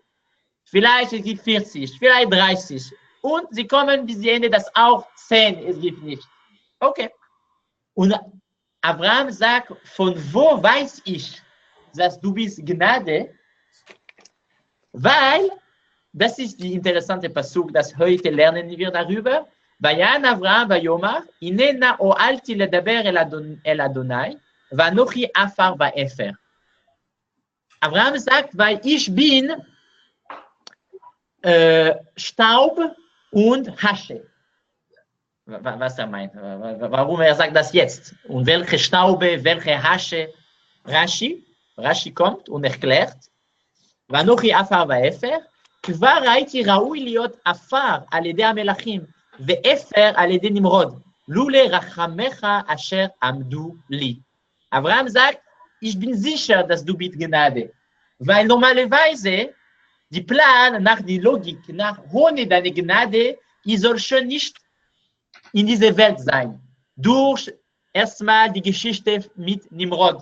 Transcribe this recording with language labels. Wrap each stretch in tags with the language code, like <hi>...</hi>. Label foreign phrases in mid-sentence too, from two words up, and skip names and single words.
<de>Vielleicht es gibt 40, vielleicht 30. Und sie kommen bis Ende, dass auch 10 es gibt nicht. Okay. Und Abraham sagt, von wo weiß ich, dass du bist Gnade? Weil das ist die interessante Pasuk, das heute lernen wir darüber.</de> <he>ויען אברהם ויאמר הנה נא הואלתי לדבר אל אדני ואנכי עפר ואפר.</he> <de>Abraham sagt, weil ich bin Staub und Hasche. Was er meint, warum er sagt das jetzt? Und welche Staube, welche Hasche? Rashi kommt und erklärt,</de> <he>ואנכי עפר ואפר, כבר ראיתי ראוי להיות עפר על ידי המלכים ואפר על ידי נמרוד, לולא רחמך אשר עמדו לי.</he> <de>Abraham sagt, ich bin sicher, dass du bist Gnade, weil normalerweise die Plan nach der Logik, nach ohne deine Gnade, ich soll schon nicht in dieser Welt sein. Durch erstmal die Geschichte mit Nimrod.</de>